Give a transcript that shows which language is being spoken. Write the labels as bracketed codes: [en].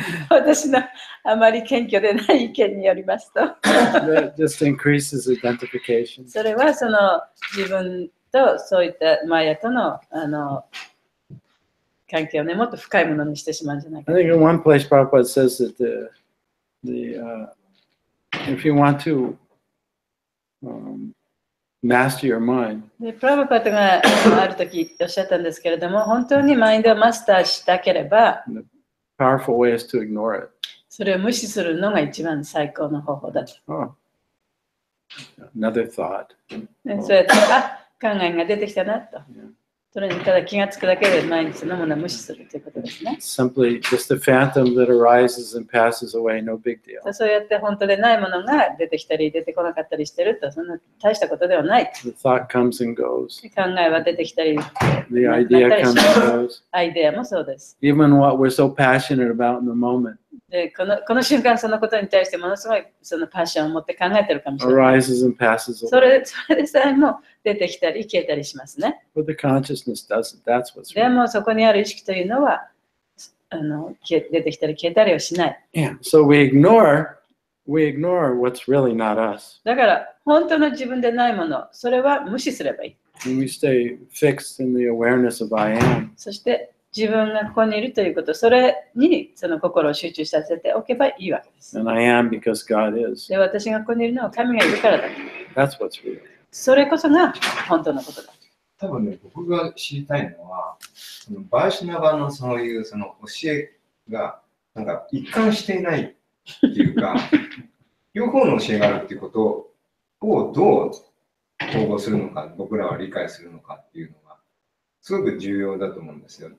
[ja] 私のあまり謙虚でない意見によりますと、 [en] that just increases identification. [ja] それは自分とそういったマヤとの関係をね、もっと深いものにしてしまうんじゃないか。 [en] I think in one place Prabhupada says that if you want to master your mind, [ja] で、プラブパトがある時おっしゃったんですけれども、本当にマインドをマスターしたければ、 [en] the powerful way is to ignore it. [ja] それを無視するのが一番最高の方法だと。 [en] Oh, another thought. [ja] で、そうやって、考えが出てきたなと。それにただ気がつくだけで毎日そのものを無視するということですね。 [en] Simply just a phantom that arises and passes away, no big deal. [ja] そうやって本当でないものが出てきたり出てこなかったりしてると、そんな大したことではない。 [en] The thought comes and goes. [ja] 考えは出てきたり、 [en] The idea comes and goes. [ja] アイデアもそうです。 [en] Even what we're so passionate about in the moment [ja] で、この瞬間そのことに対してものすごいそのパッションを持って考えてるかもしれない。 [en] arises and passes [ja] そ [en] away. [ja] れでさえも出てきたり消えたりしますね。 [en] But the consciousness doesn't. That's what's [ja] で [en] real. [ja] もそこにある意識というのは出てきたり消えたりはしない。 [en] Yeah. So we ignore what's really not us. [ja] だから本当の自分でないもの、それは無視すればいい。 [en] And we stay fixed in the awareness of I am. [ja] そして自分がここにいるということ、それにその心を集中させておけばいいわけです。 [en] And I am because God is. [ja] で、私がここにいるのは神がいるからだ。 [en] That's what's real. [ja] それこそが本当のことだ。多分ね、僕が知りたいのは、バーシナバのそういうその教えがなんか一貫していないっていうか、両方の教えがあるっていうことをどう統合するのか、僕らは理解するのかっていうのがすごく重要だと思うんですよ。